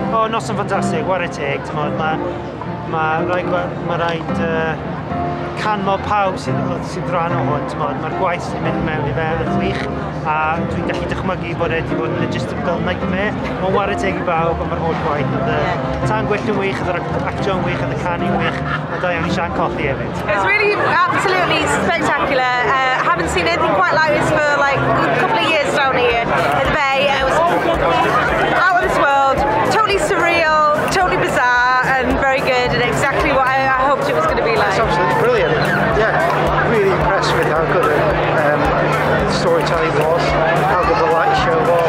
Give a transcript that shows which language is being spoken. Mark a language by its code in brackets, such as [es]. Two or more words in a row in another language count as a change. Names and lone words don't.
[cy] O, noson ffantastig, ware teg, mae rhaid canmol pawb sydd rhan o hwn, mae'r gwaith sy'n mynd mewn I fe yn gwych, a dwi'n gallu dychmygu bod e wedi bod yn [en] logistical nightmare, [cy] mae'n ware teg I bawb am yr holl gwaith, tan gwyllt yn wych, yr actio'n wych, y canu'n wych, a da iawn I sian cothi hefyd. [en] It was really absolutely spectacular. I haven't seen anything quite like this for like a couple of years down here at the Bay. It was out of this world, totally surreal, totally bizarre, and very good, and exactly what I hoped it was going to be like. It's absolutely brilliant. Yeah, really impressed with how good the storytelling was, how good the light show was.